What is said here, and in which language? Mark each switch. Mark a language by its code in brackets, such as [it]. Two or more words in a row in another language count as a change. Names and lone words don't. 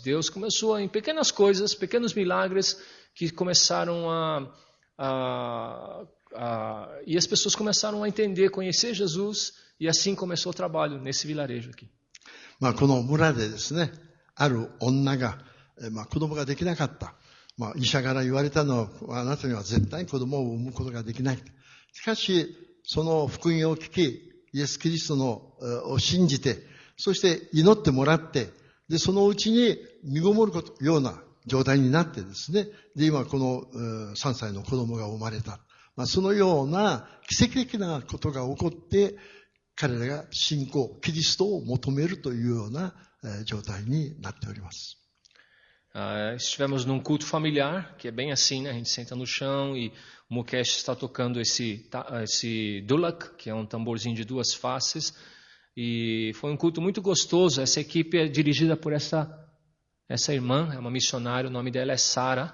[pt] Deus começou em pequenas coisas, pequenos milagres, que começaram e as pessoas começaram a entender, conhecer Jesus, e assim começou o trabalho nesse vilarejo aqui. [ja] この村でですね、ある女が、子供ができなかった。医者から言われたのは、あなたには絶対に子供を産むことができない。しかし、その福音を聞き、イエス・キリストを信じて、そして祈ってもらって、で、そのうちに身ごもるような状態になってですね、で、今この3歳の子供が生まれた。そのような奇跡的なことが起こって、彼らが信仰、キリストを求めるというような状態になっております。 [pt] Estivemos num culto familiar, que é bem assim, né? A gente senta no chão e o Mukesh está tocando esse dulak, que é um tamborzinho de duas faces. E foi um culto muito gostoso. Essa equipe é dirigida por essa irmã, é uma missionária, o nome dela é Sara.